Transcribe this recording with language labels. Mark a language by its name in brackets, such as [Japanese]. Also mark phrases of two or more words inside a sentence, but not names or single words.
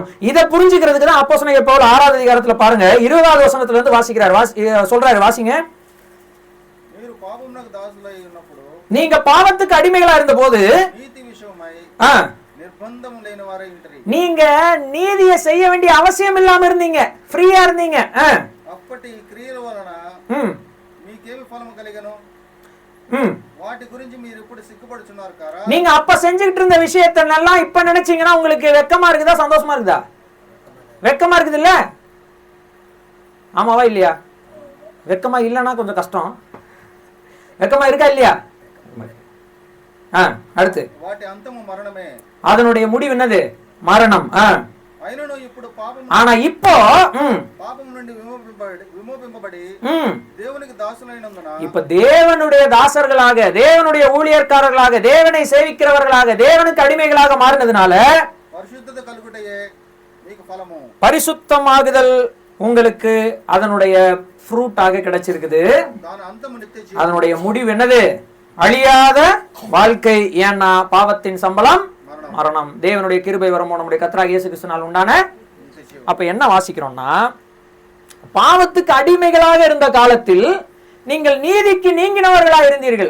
[Tamil] இதை புரிஞ்சுக்கிறதுக்கு தான் அப்போஸ்தலனாகிய பவுல் 6வது அதிகாரத்துல பாருங்க 20வது வசனத்துல இருந்து வாசிக்கிறார். சொல்றாரு, வாசிங்க. நீங்க பாவத்துக்கு அடிமைகளா இருந்த போது நீங்க நீதியை செய்ய வேண்டிய அவசியம் இல்லாம இருந்தீங்க, ஃப்ரீயா இருந்தீங்க. [Telugu] అప్పటి క్రియల వలన మీకేమి ఫలము కలిగను వాటి గురించి మీరు ఇప్పుడు సిగ్గుపడుచున్నారు కారా? [Tamil] நீங்க அப்ப செஞ்சுக்கிட்டு இருந்த விஷயத்தெல்லாம் இப்ப நினைச்சீங்கன்னா உங்களுக்கு வெக்கமா இருக்குதா சந்தோஷமா இருக்குதா? வெக்கமா இருக்குது இல்ல? ஆமாவா இல்லையா? வெக்கமா இல்லைன்னா கொஞ்சம் கஷ்டம். வெக்கமா இருக்கா இல்லையா? அடுத்து [Telugu] వాటి అంతము మరణమే. [Tamil] அதனுடைய முடிவு என்னது? மரணம். [Telugu] అయినను ఇప్పుడు పాపము [Tamil] ஆனா இப்போ [Telugu] పాపము నుండి విమోపింపబడి దేవునికి దాసులైనందున [Tamil] இப்ப தேவனுடைய தாசர்களாக, தேவனுடைய ஊழியர்காரர்களாக, தேவனை சேவிக்கிறவர்களாக, தேவனுக்கு அடிமைகளாக மாறினதுனால [Telugu] పరిశుద్ధత కలుగుటయే మీకు ఫలము. [Tamil] பரிசுத்தமாகுதல் உங்களுக்கு அதனுடைய ஃப்ரூட்டாக கிடைச்சிருக்குது. [Telugu] దాని అంతము నిత్య జీవం. [Tamil] அதனுடைய முடிவு என்னது? அழியாத வாழ்க்கை. ஏன்னா பாவத்தின் சம்பளம் மரணம். தேவனுடைய கிருபை வரமோ நம்முடைய கர்த்தராகிய இயேசு கிறிஸ்துவினால் உண்டான. அப்ப என்ன வாசிக்கிறோம்னா, பாவத்துக்கு அடிமைகளாக இருந்த காலத்தில் நீங்கள் நீதிக்கு நீங்கினவர்களாக இருந்தீர்கள்.